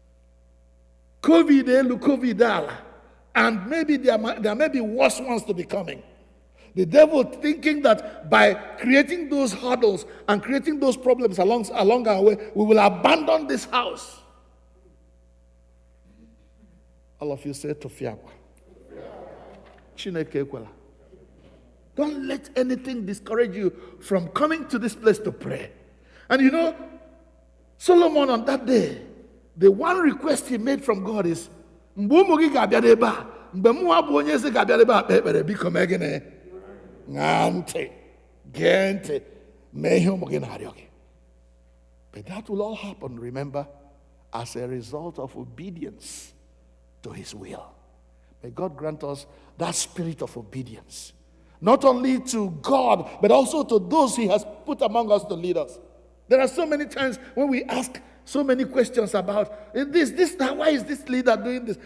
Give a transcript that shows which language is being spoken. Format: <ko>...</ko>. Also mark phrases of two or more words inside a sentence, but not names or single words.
<en>COVID, and maybe there may be worse ones to be coming. The devil thinking that by creating those hurdles and creating those problems along our way, we will abandon this house. All of you say Tofiakwa.</en> <ig>Chineke ekwela.</ig> <en>Don't let anything discourage you from coming to this place to pray. And you know, Solomon on that day the one request he made from God is,</en> <ig>mgbe ụmụ gị ga-abịa n'ebe a, mgbe mụnwa bụ onye eze ga-abịa n'ebe a kpee ekpere, biko mee gịnị? Ṅaa ntị, gee ntị, mee ihe ụmụ gị na-arịọ gị.</ig> <en>But that will all happen, remember, as a result of obedience to his will. May God grant us that spirit of obedience, not only to God, but also to those he has put among us to lead us. There are so many times when we ask so many questions about this, why is this leader doing this?</en>